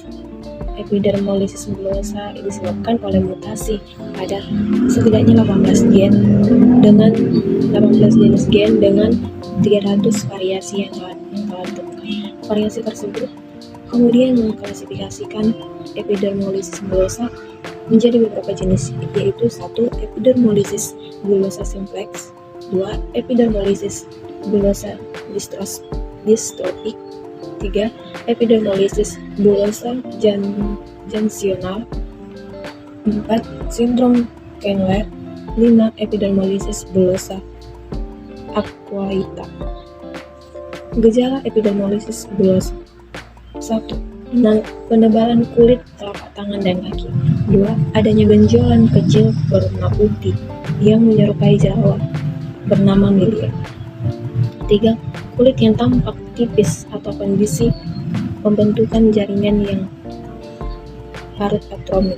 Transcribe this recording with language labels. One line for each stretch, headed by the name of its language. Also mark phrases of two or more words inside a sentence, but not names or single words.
Indonesian: Epidermolysis bullosa disebabkan oleh mutasi pada setidaknya 18 gen dengan 18 jenis gen dengan 300 variasi yang telah ditemukan. Variasi tersebut kemudian mengklasifikasikan epidermolysis bullosa menjadi beberapa jenis, yaitu 1. Epidermolysis bullosa simplex, 2. Epidermolysis bullosa dystrophic, 3. Epidermolysis bullosa junctional, 4. Sindrom Kengler, 5. Epidermolysis bullosa acquaita. Gejala epidermolysis bullosa: 1. Penebalan kulit telapak tangan dan kaki. 2. Adanya benjolan kecil berwarna putih yang menyerupai jerawat bernama milia. 3. Kulit yang tampak tipis atau kondisi pembentukan jaringan yang parut atromik.